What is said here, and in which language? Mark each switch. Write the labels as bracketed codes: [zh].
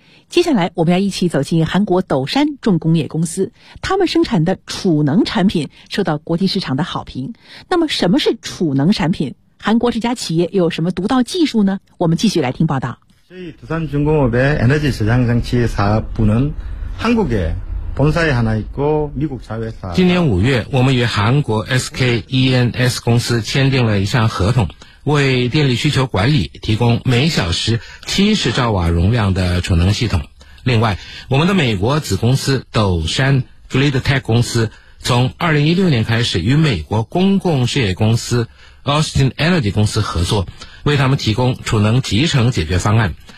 [zh] 接下来我们要一起走进韩国斗山重工业公司，他们生产的储能产品受到国际市场的好评。那么什么是储能产品？韩国这家企业又有什么独到技术呢？我们继续来听报道。 [ko] 저희 두산 중공업의 에너지 저장 장치 사업부는 한국에 본사에 하나 있고 미국 자회사. [zh] 今年5月，我们与韩国 SK ENS 公司签订了一项合同，为电力需求管理提供每小时70兆瓦容量的储能系统。另外，我们的美国子公司斗山 GridTech 公司从2016年开始与美国公共事业公司 Austin Energy 公司合作，为他们提供储能集成解决方案。